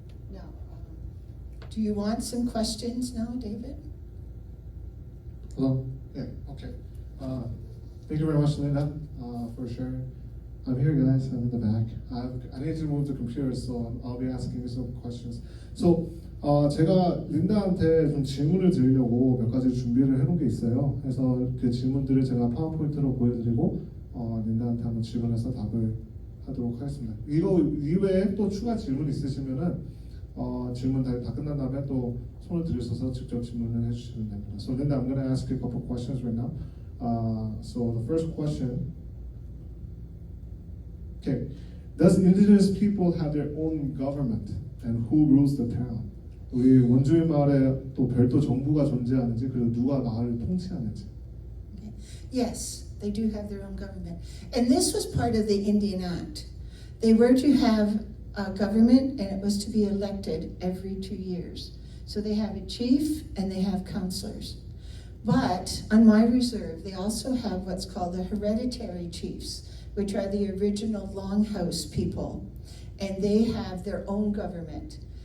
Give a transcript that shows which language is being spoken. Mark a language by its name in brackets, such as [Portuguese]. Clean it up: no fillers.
[English] Now, do you want some questions now, David? Hello? Yeah, okay. Thank you very much, Linda, for sharing. I'm here, guys. I'm in the back. I need to move the computer, so I'll be asking you some questions. [Korean] So, 제가 린다한테 좀 질문을 드리려고 몇 가지 준비를 해놓은 게 있어요. 그래서 그 질문들을 제가 파워포인트로 보여드리고 린다한테 한번 질문해서 답을 하도록 하겠습니다. 이거 이외에 또 추가 질문 있으시면은 질문 다 끝난 다음에 또 손을 들으셔서 직접 질문을 해주시면 됩니다. [English] So Linda, I'm going to ask you a couple of questions right now. So the first question. Okay, does indigenous people have their own government, and who rules the town? [Korean] 우리 원주민 마을에 또 별도 정부가 존재하는지, 그리고 누가 마을을 통치하는지. [English] Okay. Yes, they do have their own government, and this was part of the Indian Act. They were to have a government, and it was to be elected every 2 years. So they have a chief and they have councillors. But on my reserve, they also have what's called the hereditary chiefs, which are the original Longhouse people, and they have their own government.